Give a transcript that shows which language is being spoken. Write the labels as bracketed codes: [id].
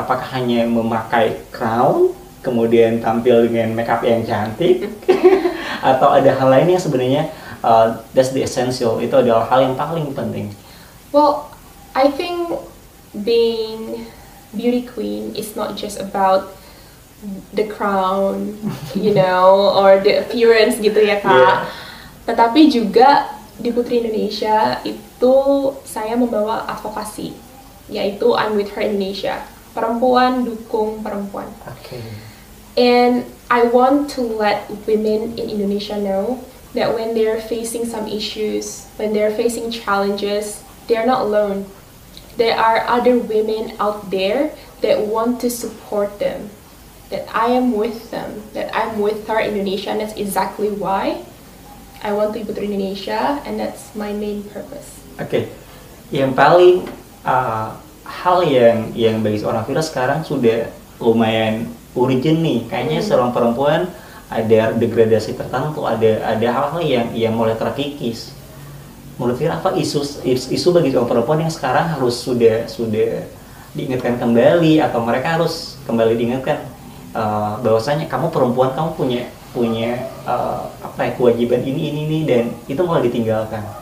[id] Apakah hanya memakai crown, kemudian tampil dengan make up yang cantik, atau ada hal lain yang sebenarnya [en] that's the essential, [id] itu adalah hal yang paling penting? [en] Well, I think being beauty queen is not just about the crown, or the appearance [id] gitu ya Kak. [en] Yeah. [id] Tetapi juga di Putri Indonesia itu saya membawa advokasi, yaitu I'm with her Indonesia. Perempuan dukung perempuan. [en] Okay. And I want to let women in Indonesia know that when they're facing some issues, when they're facing challenges, they're not alone. There are other women out there that want to support them. That I am with them, that I'm with her Indonesia, and that's exactly why I want to be Putri Indonesia, and that's my main purpose. [id] Oke. Yang paling hal yang bagi seorang Fira sekarang sudah lumayan urgent nih, kayaknya seorang perempuan ada degradasi tertentu, ada hal-hal yang mulai terkikis. Menurut Fira apa isu bagi seorang perempuan yang sekarang harus sudah diingatkan kembali, atau mereka harus kembali diingatkan bahwasanya kamu perempuan, kamu punya kewajiban ini, dan itu mulai ditinggalkan.